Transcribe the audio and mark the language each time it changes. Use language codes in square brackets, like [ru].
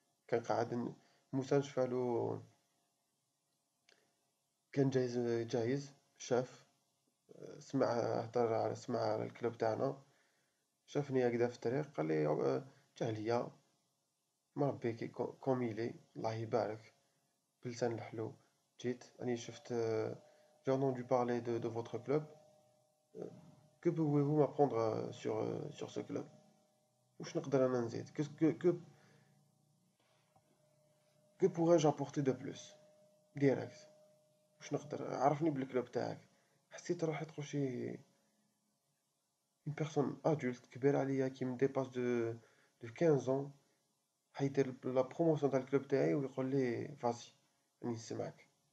[ar] كان قاعد موسى نشفالو، كان جايز شاف، سمع على الكلوب تاعنا، شافني هكذا في الطريق قال لي جا ليا مربي كوميلي الله يبارك بلسان الحلو. جيت راني شفت [fr] j'ai entendu parler de votre club. Que pouvez-vous m'apprendre sur ce club? [ar] واش نقدر انا نزيد؟ [fr] que pourrais-je apporter de plus direct؟ [ar] واش نقدر عرفني بالكلوب تاعك. حسيت روحي تقول شي [fr] une personne adulte [ar] كبير عليا [fr] qui me dépasse de 15 ans، [ar] حيدير لا بروموسيون تاع الكلوب تاعي ويقول لي فاسي راني نسمعك.